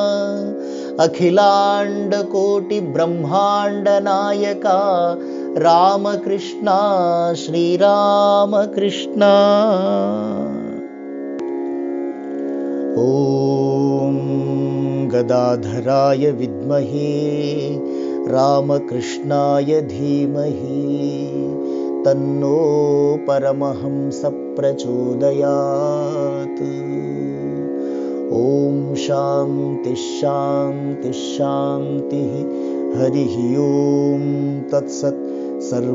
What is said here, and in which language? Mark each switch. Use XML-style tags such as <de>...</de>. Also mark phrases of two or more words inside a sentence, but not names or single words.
<sa>ಅಖಿಲಾಂಡ ಕೋಟಿ ಬ್ರಹ್ಮಾಂಡ ನಾಯಕ ರಾಮಕೃಷ್ಣ ಶ್ರೀರಾಮಕೃಷ್ಣ ಓಂ ಗದಾಧರಾಯ ವಿದ್ಮಹೇ ರಾಮಕೃಷ್ಣಾಯ ಧೀಮಹಿ ತನ್ನೋ ಪರಮಹಂಸ ಪ್ರಚೋದಯಾತ್. ಓಂ ಶಾಂತಿ ಶಾಂತಿ ಶಾಂತಿ. ಹರಿ ಓಂ ತತ್ಸತ್.</sa>